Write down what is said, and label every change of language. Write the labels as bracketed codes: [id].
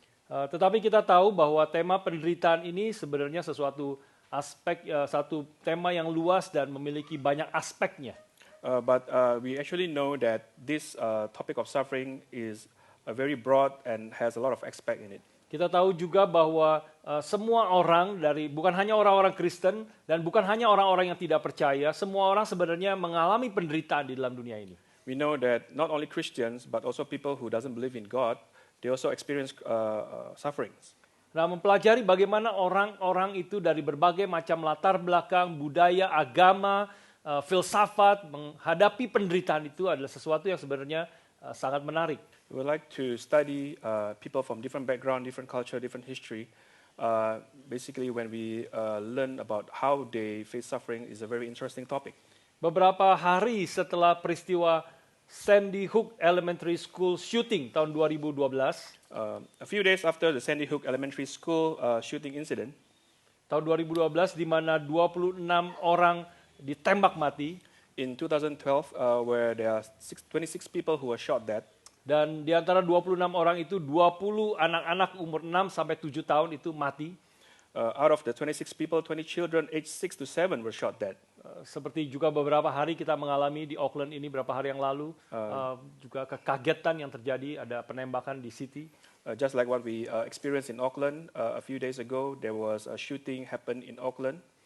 [id] Tetapi kita tahu bahwa tema penderitaan ini sebenarnya sesuatu aspek, satu tema yang luas dan memiliki banyak aspeknya. [en] But we actually know that this topic of suffering is very broad and has a lot of aspect in it. [id] Kita tahu juga bahwa semua orang bukan hanya orang-orang Kristen dan bukan hanya orang-orang yang tidak percaya, semua orang sebenarnya mengalami penderitaan di dalam dunia ini. [en] We know that not only Christians but also people who doesn't believe in God, they also experience sufferings. [id] Nah, mempelajari bagaimana orang-orang itu dari berbagai macam latar belakang, budaya, agama, filsafat menghadapi penderitaan itu adalah sesuatu yang sebenarnya sangat menarik. [en] We would like to study people from different background, different culture, different history. Basically, when we learn about how they face suffering is a very interesting topic. [id] Beberapa hari setelah peristiwa Sandy Hook Elementary School shooting tahun 2012, [en] a few days after the Sandy Hook Elementary School shooting incident, [id] tahun 2012 di mana 26 orang ditembak mati. [en] In 2012, where there are 26 people who were shot dead. [id] Dan di antara 26 orang itu 20 anak-anak umur 6 sampai 7 tahun itu mati. [en] Out of the 26 people, 20 children aged 6 to 7 were shot dead. [id] Seperti juga beberapa hari kita mengalami di Auckland ini beberapa hari yang lalu, juga kekagetan yang terjadi, ada penembakan di City. [en] Just like what we experienced in Auckland a few days ago, there was a shooting happened in Auckland.